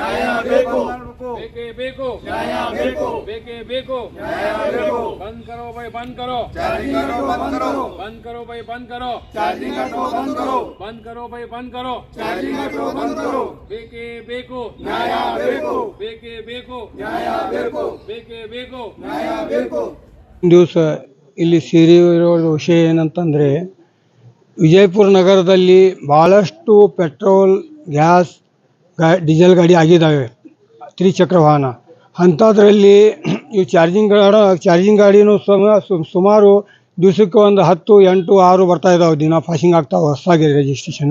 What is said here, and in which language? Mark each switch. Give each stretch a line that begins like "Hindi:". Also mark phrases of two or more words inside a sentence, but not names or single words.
Kannada: ಬೇಕೆ ಬೇಕೊ, ಬೇಕೆ ಬೇಕೊ,
Hindi: बंद करो भाई, बंद करो, बंद करो भाई, बंद करो, बंद करो भाई, बंद करो,
Kannada: ಬೇಕೆ ಬೇಕೊ, ಬೇಕೆ ಬೇಕೊ, ಬೇಕೆ ಬೇಕೊ। ದಿವಸ ಇಲ್ಲಿ ಸೇರಿರೋ ವಿಷಯ ಏನಂತಂದರೆ, ವಿಜಯಪುರ ನಗರದಲ್ಲಿ ಭಾಳಷ್ಟು ಪೆಟ್ರೋಲ್, ಗ್ಯಾಸ್, ಡೀಸೆಲ್ ಗಾಡಿ ಆಗಿದ್ದಾವೆ, ತ್ರಿಚಕ್ರ ವಾಹನ. ಅಂಥದ್ರಲ್ಲಿ ಈ ಚಾರ್ಜಿಂಗ್ ಗಾಡಿನೂ ಸುಮಾರು ದಿವಸಕ್ಕೆ ಒಂದು 10, 8, 6 ಬರ್ತಾಯಿದ್ದಾವೆ, ದಿನ ಪಾಸಿಂಗ್ ಆಗ್ತಾವೆ ಹೊಸದಾಗಿ ರಿಜಿಸ್ಟ್ರೇಷನ್.